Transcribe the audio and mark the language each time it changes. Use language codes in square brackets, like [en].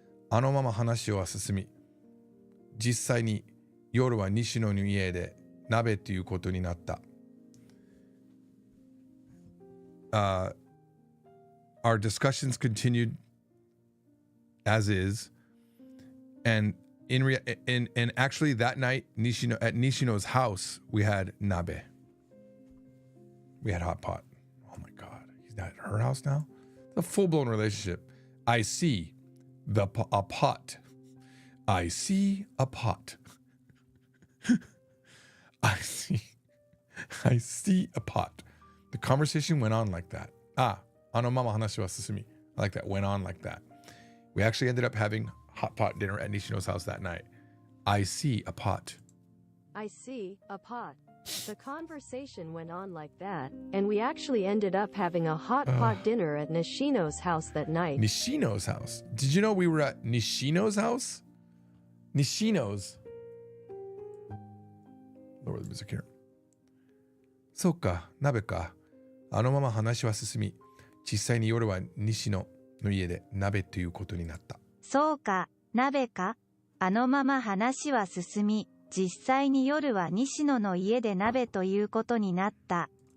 [ja] あのまま話は進み、実際に夜は西野の家で鍋ということになった。 [en] Our discussions continued as is, and actually that night, at Nishino's house, we had nabe. We had hot pot. Oh my God, he's not at her house now. It's a full-blown relationship. I see a pot. I see a pot. I see a pot. The conversation went on like that. [ja] Ano mama hanashi wa susumi. [en] I like that. Went on like that. We actually ended up having hot pot dinner at Nishino's house that night. I see a pot. I see a pot. The conversation went on like that, and we actually ended up having a hot pot dinner at Nishino's house that night. Nishino's house. Did you know we were at Nishino's house? Nishino's. Lower the music here. [ja] そうか、鍋か。あのまま話は進み、実際に夜は西野の家で鍋ということになった。そうか、鍋か。あのまま話は進み、実際に夜は西野の家で鍋ということになった。